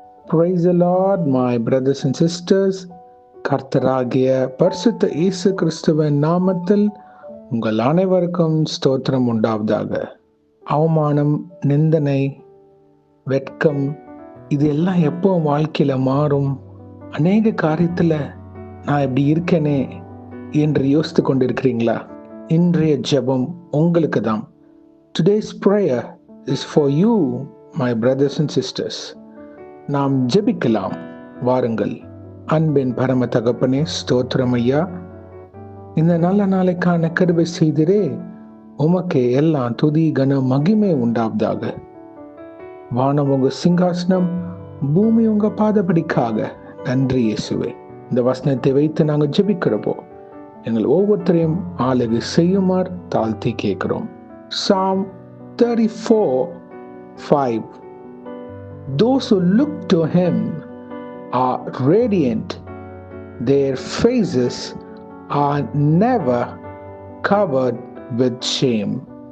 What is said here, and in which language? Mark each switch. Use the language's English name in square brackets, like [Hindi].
[English] Praise the Lord, my brothers and sisters. [Tamil] கர்த்தராகிய பரிசுத்த இயேசு கிறிஸ்துவின் நாமத்தில் உங்கள் அனைவருக்கும் ஸ்தோத்திரம் உண்டாவதாக. அவமானம், நிந்தனை, வெட்கம் இது எல்லாம் எப்போ வாழ்க்கையில மாறும்? அநேக காரியத்துல நான் இப்படி இருக்கேனே என்று யோசித்து கொண்டிருக்கிறீங்களா? இன்றைய ஜெபம் உங்களுக்கு தான். [English] Today's prayer is for you, my brothers and sisters. [Tamil] நாம் ஜெபிக்கலாம், வாருங்கள். அன்பின் பரம தகப்பனே, ஸ்தோத்திரம் ஐயா. இந்த நல்ல நாளைக்கான கிருபை செய்திரே, உமக்கே எல்லாம் துதி கன மகிமை உண்டாவதாக. வானம் உங்க சிங்காசனம், பூமி உங்க பாதபடிக்காக. நன்றி இயேசுவே. இந்த வசனத்தை வைத்து நாங்கள் ஜெபிக்கிறப்போ எங்கள் ஒவ்வொருத்தரையும் ஆளுகை செய்யுமாறு தாழ்த்தி கேட்கிறோம். [English] Psalm 34:5. Those who look to him are radiant. Their faces are never covered with shame.